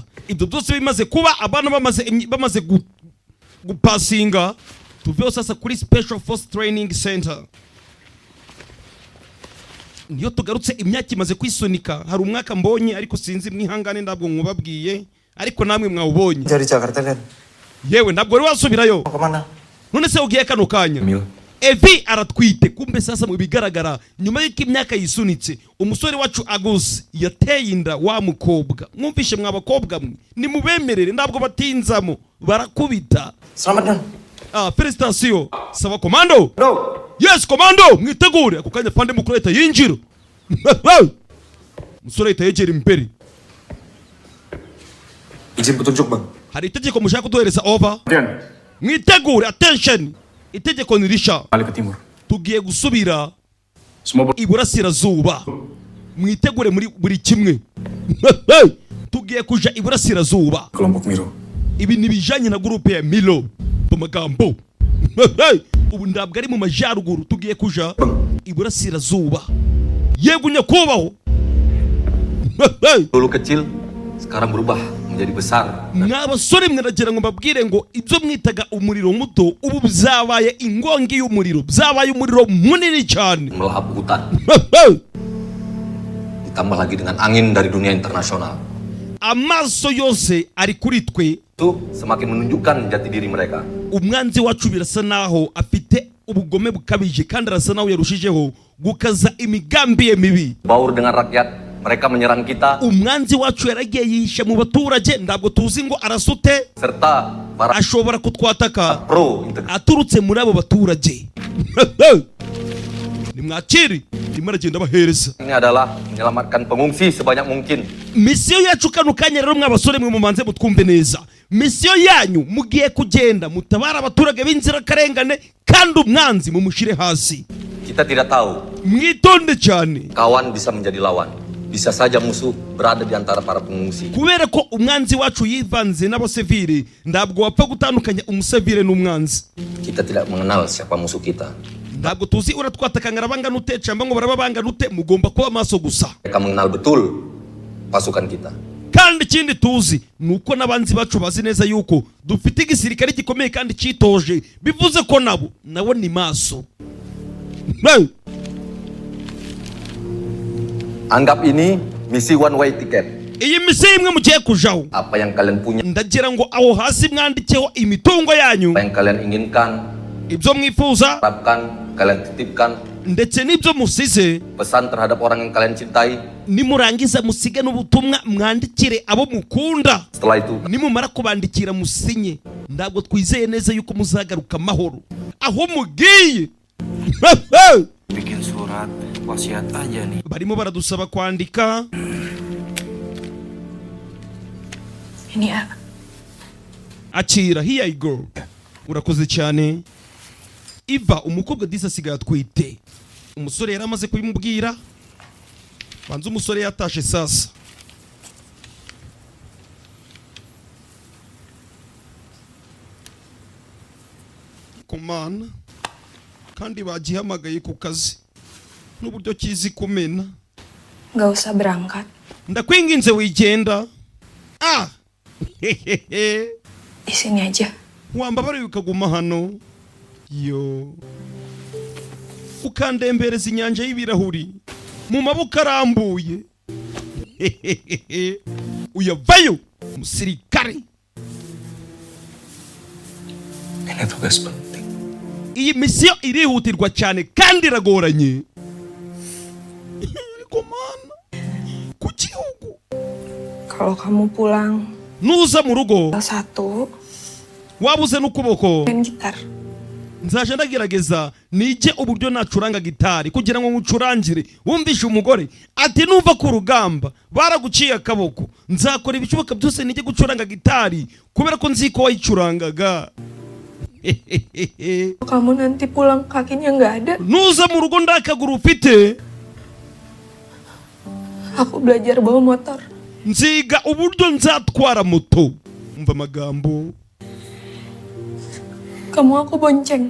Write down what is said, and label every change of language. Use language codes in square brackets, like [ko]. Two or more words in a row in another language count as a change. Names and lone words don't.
[rw] Ibyo byose bimaze kuba abana bamaze gupasinga. Tuveho sasa kuri Special Force Training Center. Niyo tugarutse imyaka imaze kwisunika. Hari umwaka mbonye ariko sinzi mwihangane ndabwo mwubabwiye ariko namwe mwawubonye. [id] Jadi Jakarta kan? [rw] Yewe ntabwo wari wasubirayo. [id] Mau kemana? [rw] None se ugiye kano kanya? Mil. Evi aratwite kumbe sasa mu bigaragara nyuma y'iko imyaka yisunitse umusore wacu Agus yateye inda wa mukobwa. Mwumvishe mwabakobwa mwe ni mubemerere ndabwo batinzamo barakubita. [id] Selamat Dan. [rw] Felicitation. Sawa komando? No. Yes komando, mwitegure ako kanya pande mukuru leta yinjira. Musore leta yegera imbere. [id] Izin petunjuk Bang. [rw] Hari itegeko mushaka kuduhereza over. Dan. Mwitegure, attention. Itegeko nirisha. [id] Balik ke timur. [rw] Tugiye gusubira [id] Semua [rw] iburasirazuba. Mwitegure muri buri kimwe. Tugiye kuja iburasirazuba. [id] kelompok Miro. [rw] Ibi nibijanye na groupe ya Milo. Pamagambo. Ubu ndabwo ari mu majaruguru tugiye kuja iburasirazuba. Yego nyakubaho. [id] Dulu kecil, sekarang berubah menjadi besar. [rw] Mwabasore mwaragira ngo mbabwire ngo ibyo mwitaga umuriro muto ubu byabaye ingongi y'umuriro, byabaye umuriro munini cyane. [id] Melahap hutan. Ditambah lagi dengan angin dari dunia internasional. [rw] Amaso yose ari kuri twe. [id] Itu semakin menunjukkan jati diri mereka. [rw] Umwanzi wacu birasa naho afite ubugome bukabije kandi arasa naho yarushijeho gukaza imigambi ye mibi. [id] Baur dengan rakyat, mereka menyerang kita. [rw] Umwanzi wacu yaragiye yihisha mu baturage ndabwo tuzi ngo arasute [id] Serta para [rw] ashobora kutwataka [id] pro integrasi. [rw] aturutse muri abo baturage. Nimwakiri nimuragenda bahereza. [id] Ini adalah menyelamatkan pengungsi sebanyak mungkin. [rw] Misiyo yacu kano kanya rero mwabasore mwe mumanze mutwumve neza. Misiyo yanyu mugiye kugenda mutabara abaturage b'inzira karengane kandi umwanzi mumushire hasi. [id] Kita tidak tahu. [rw] Mwitonde cyane. [id] Kawan bisa menjadi lawan. Bisa saja musuh berada di antara para pengungsi. [rw] Kubera ko umwanzi wacu yivanze n'abasivile ndabwo wapfa gutandukanya umusivile n'umwanzi. [id] Kita tidak mengenal siapa musuh kita. [rw] Ndabwo tuzi uratwatakangara bangana ute cyangwa ngo barababangana ute, mugomba kuba maso gusa. [id] Mereka mengenal betul pasukan kita. [rw] Kandi ikindi tuzi nuko n'abanzi bacu bazi neza yuko dufite igisirikare gikomeye kandi citoje, bivuze ko nabo ni maso. [id] Anggap ini misi [en] one way ticket. [rw] Iyi misi imwe mugiye kujaho. [id] Apa yang kalian punya, [rw] Ndagira ngo aho hasi mwandikeho imitungo yanyu, [id] apa yang kalian inginkan, [rw] ibyo mwifuza [id] harapkan, kalian titipkan, [rw] ndetse n'ibyo musize. [id] pesan terhadap orang yang kalian cintai. [rw] Nimurangiza musige n'ubutumwa mwandikire abo mukunda. [id] Setelah itu [rw] Nimumara kubandikira musinye. Ndabwo twizeye neza yuko muzagaruka amahoro aho mugiye. [id] Bikin surat wasiat aja nih. [rw] Barimo baradusaba kwandika. [id] Ini ya. Akira, [en] here I go. [rw] Urakoze cyane. Iva umukobwa disa asigaye atwite. Umusore yari amaze kubimubwira. Banza umusore yatashe sasa. Komana kandi bagihamagaye ku kazi n'uburyo kizi kumena. [id] Gak usah berangkat. [rw] Ndakwinginze wigenda. [id] Di sini aja. [rw] Wambabare ukaguma hano. Yo. ukandembereza inyanja y'ibirahuri mu maboko arambuye. Uyavayo umusirikare. [id] Ini tugas penting. [rw] Iyi misiyo irihutirwa cyane kandi iragoranye. Komana ku gihugu. [id] Kalau kamu pulang [rw] Nuza mu rugo [id] satu [rw] wabuze n'ukuboko, [id] main gitar. [rw] nzaje ndagerageza nige uburyo nacuranga gitari kugira ngo ngucurangire wumvishe umugore ati nuva ku rugamba baraguciye akaboko, nzakora ibishoboka byose nige gucuranga gitari kubera ko nzi ko wayicurangaga. [id] Kamu nanti pulang kakinya nggak ada, [rw] Nuza mu rugo ndakaguru ufite, [id] aku belajar bawa motor. [rw] nziga uburyo nzatwara moto. Umva amagambo. [id] Kamu aku bonceng.